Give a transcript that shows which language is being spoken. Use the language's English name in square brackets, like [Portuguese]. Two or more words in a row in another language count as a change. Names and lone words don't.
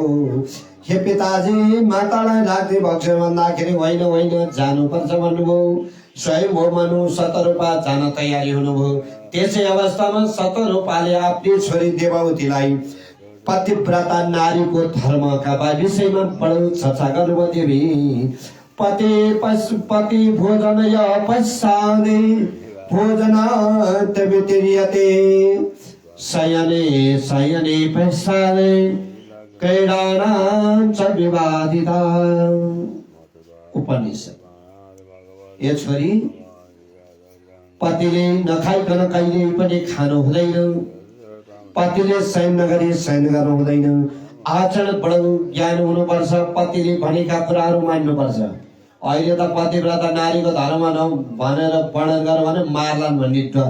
[Nepali] हे पिताजी, मातालाई राख्दै बग्छ भन्दाखेरि होइन होइन जानुपर्छ भन्नुभयो। स्वयं हो मनु शतरूपा जान तयारी हुनुभयो। त्यसै अवस्थामा शतरूपाले आफ्नी छोरी देवतीलाई पतिव्रता नारीको धर्मका विषयमा बडो चर्चा गर्नुभयो। [Sanskrit] देवी पति भोजन य पश्चादे भोजनात् व्यतिरियते शयने शयने पश्चादे क्रीडानां च विवादिता। [Nepali] उपनिषद। ये छोरी पतिले नखाइकन कहिले पनि खानु हुँदैन, पतिले शयन नगरी शयन गर्नु हुँदैन। आचरण बडो ज्ञान हुनुपर्छ, पतिले भनेका कुराहरू मान्नुपर्छ। अहिले त पतिव्रता नारीको धर्म भनेर वर्णन गर भने मार्लान् भन्ने डर।